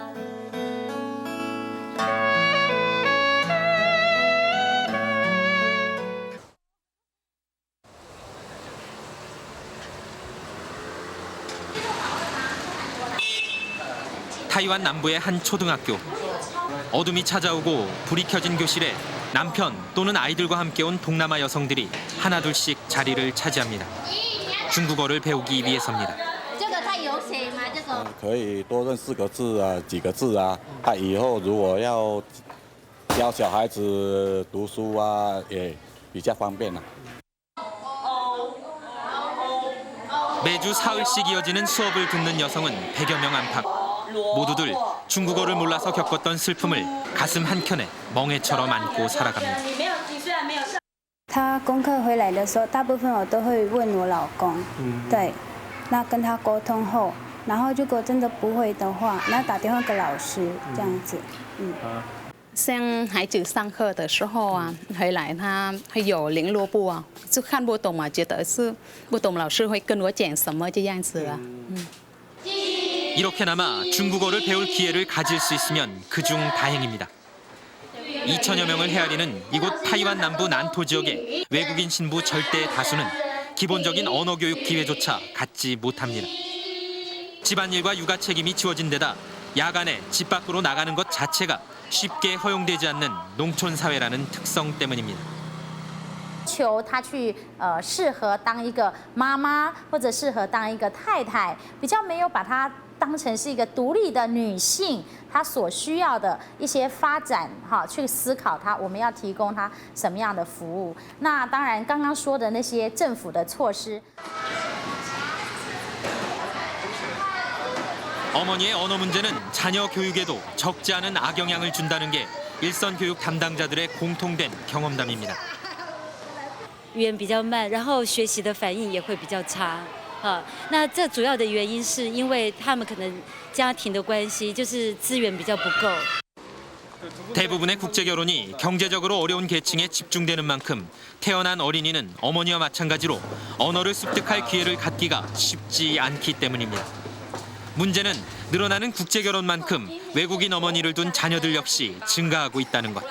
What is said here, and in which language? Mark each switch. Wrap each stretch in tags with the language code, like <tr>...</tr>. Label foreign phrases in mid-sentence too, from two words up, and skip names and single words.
<ko>타이완 남부의 한 초등학교. 어둠이 찾아오고 불이 켜진 교실에 남편 또는 아이들과 함께 온 동남아 여성들이 하나둘씩 자리를 차지합니다. 중국어를 배우기 위해서입니다.</ko> <zh>可以多认4个字啊，几个字啊。他以后如果要教小孩子读书啊，也比较方便了。</zh> <ko>매주 사흘씩 이어지는 수업을 듣는 여성은 100여 명 안팎. 모두들 중국어를 몰라서 겪었던 슬픔을 가슴 한켠에 멍해처럼 안고 살아갑니다.</ko> <zh>他功课回来的时候，大部分我都会问我老公，对，那跟他沟通后，然后如果真的不会的话，那打电话给老师这样子，像孩子上课的时候啊，回来他会有联络簿啊，就看不懂嘛，觉得是不懂，老师会跟我讲什么这样子啊。</zh> <ko>이렇게나마 중국어를 배울 기회를 가질 수 있으면 그중 다행입니다. 2천여 명을 헤아리는 이곳 타이완 남부 난토 지역의 외국인 신부 절대 다수는 기본적인 언어 교육 기회조차 갖지 못합니다. 집안일과 육아 책임이 지워진 데다 야간에 집 밖으로 나가는 것 자체가 쉽게 허용되지 않는 농촌 사회라는 특성 때문입니다.</ko> <zh>求她去适合当一个妈妈，或者适合当一个太太，比较没有把她当成是一个独立的女性，她所需要的一些发展去思考她我们要提供她什么样的服务。那当然，刚刚说的那些政府的措施。</zh> <ko>어머니의 언어 문제는 자녀 교육에도 적지 않은 악영향을 준다는 게 일선 교육 담당자들의 공통된 경험담입니다.</ko> <zh>语言比较慢，然后学习的反应也会比较差。那这主要的原因是因为他们可能家庭的关系，就是资源比较不够。</zh> <ko>대부분의 국제 결혼이 경제적으로 어려운 계층에 집중되는 만큼 태어난 어린이는 어머니와 마찬가지로 언어를 습득할 기회를 갖기가 쉽지 않기 때문입니다. 문제는 늘어나는 국제 결혼만큼 외국인 어머니를 둔 자녀들 역시 증가하고 있다는 것.</ko>